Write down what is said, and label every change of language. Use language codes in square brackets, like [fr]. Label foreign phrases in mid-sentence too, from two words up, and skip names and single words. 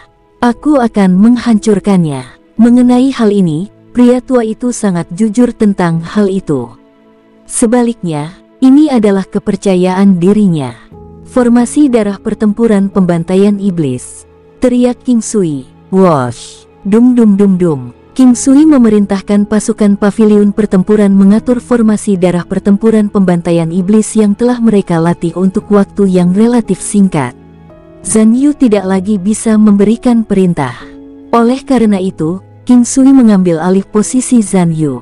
[id] Aku akan menghancurkannya. Mengenai hal ini, pria tua itu sangat jujur tentang hal itu. Sebaliknya, ini adalah kepercayaan dirinya. Formasi darah pertempuran pembantaian iblis. Teriak King Sui. Wosh. Dum dum dum dum. King Sui memerintahkan pasukan paviliun pertempuran mengatur formasi darah pertempuran pembantaian iblis yang telah mereka latih untuk waktu yang relatif singkat. Zhan Yu tidak lagi bisa memberikan perintah. Oleh karena itu, King Sui mengambil alih posisi Zhan Yu.